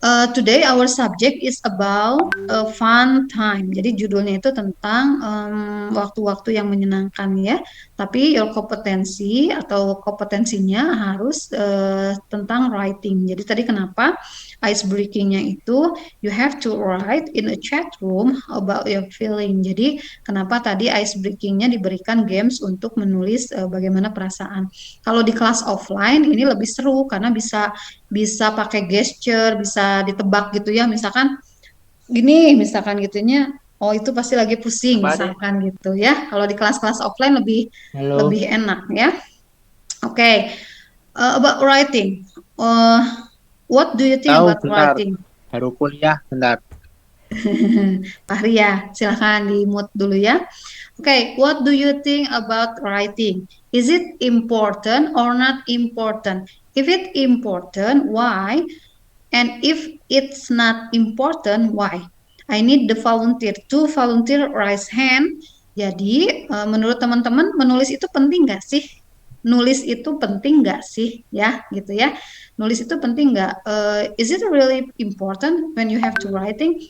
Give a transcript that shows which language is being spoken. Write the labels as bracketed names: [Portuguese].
[English] Today our subject is about a fun time. [Indonesian] Jadi judulnya itu tentang waktu-waktu yang menyenangkan ya. Tapi your kompetensi atau kompetensinya harus tentang writing. Jadi tadi kenapa ice breakingnya itu [English] you have to write in a chat room about your feeling. [Indonesian] Jadi kenapa tadi ice breakingnya diberikan games untuk menulis bagaimana perasaan. Kalau di kelas offline ini lebih seru karena bisa pakai gesture, bisa ditebak gitu ya, misalkan gini, misalkan gitunya, oh itu pasti lagi pusing misalkan gitu ya. Kalau di kelas-kelas offline lebih enak ya. Okay. [English] About writing, what do you think about writing? [Indonesian] Baru kuliah bentar. Pak Ria, silahkan di mute dulu ya. [English] Okay, what do you think about writing? Is it important or not important? If it's important, why? And if it's not important, why? I need the volunteer. To volunteer, raise hand. [Indonesian] Jadi, menurut teman-teman, menulis itu penting nggak sih? Nulis itu penting nggak sih? Ya, gitu ya. Nulis itu penting nggak? [English] Is it really important when you have to writing?